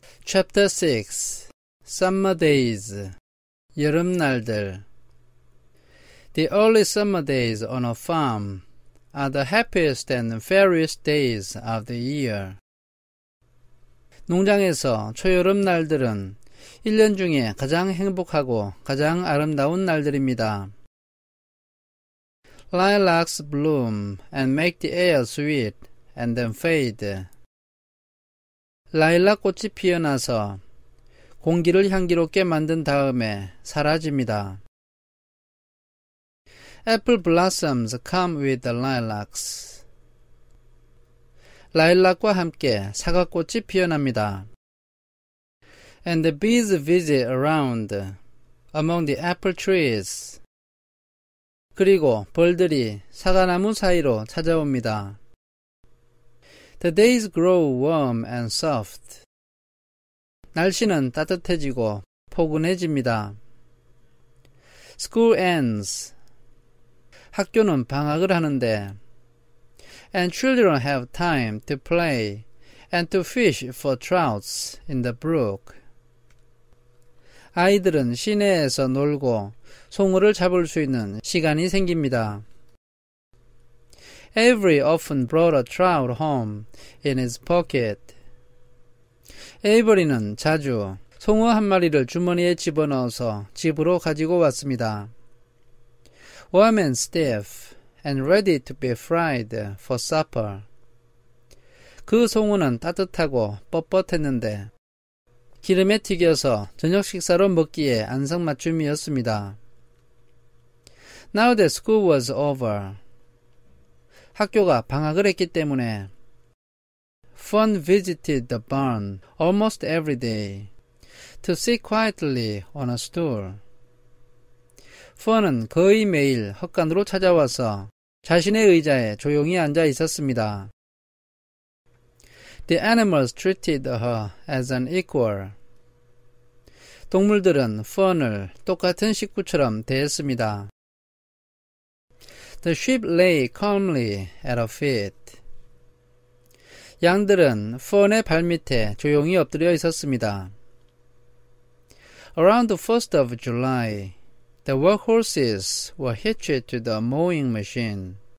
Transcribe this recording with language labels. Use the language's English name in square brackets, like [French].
[English] Chapter 6 Summer Days [Korean] 여름날들 [English] The early summer days on a farm are the happiest and fairest days of the year. [Korean] 농장에서 초여름 날들은 1년 중에 가장 행복하고 가장 아름다운 날들입니다. [English] Lilacs bloom and make the air sweet and then fade. [Korean] 라일락 꽃이 피어나서 공기를 향기롭게 만든 다음에 사라집니다. [English] Apple blossoms come with the lilacs. [Korean] 라일락과 함께 사과꽃이 피어납니다. [English] And the bees visit around among the apple trees. [Korean] 그리고 벌들이 사과나무 사이로 찾아옵니다. [English] The days grow warm and soft. [Korean] 날씨는 따뜻해지고 포근해집니다. [English] School ends. [Korean] 학교는 방학을 하는데 [English] and children have time to play and to fish for trouts in the brook. [Korean] 아이들은 시내에서 놀고 송어를 잡을 수 있는 시간이 생깁니다. [English] Avery often brought a trout home in his pocket. [Korean] 에이버리는 자주 송어 한 마리를 주머니에 집어넣어서 집으로 가지고 왔습니다. [English] Warm and stiff and ready to be fried for supper. [Korean] 그 송어는 따뜻하고 뻣뻣했는데 기름에 튀겨서 저녁 식사로 먹기에 안성맞춤이었습니다. [English] Now that school was over. [Korean] 학교가 방학을 했기 때문에 [English] Fun visited the barn almost every day to sit quietly on a stool. [Korean] Fun은 거의 매일 헛간으로 찾아와서 자신의 의자에 조용히 앉아 있었습니다. [English] The animals treated her as an equal. [Korean] 동물들은 Fun을 똑같은 식구처럼 대했습니다. [English] The sheep lay calmly at her feet. [Korean] 양들은 Fun의 발밑에 조용히 엎드려 있었습니다. [English] Around the 1st of July, the workhorses were hitched to the mowing machine.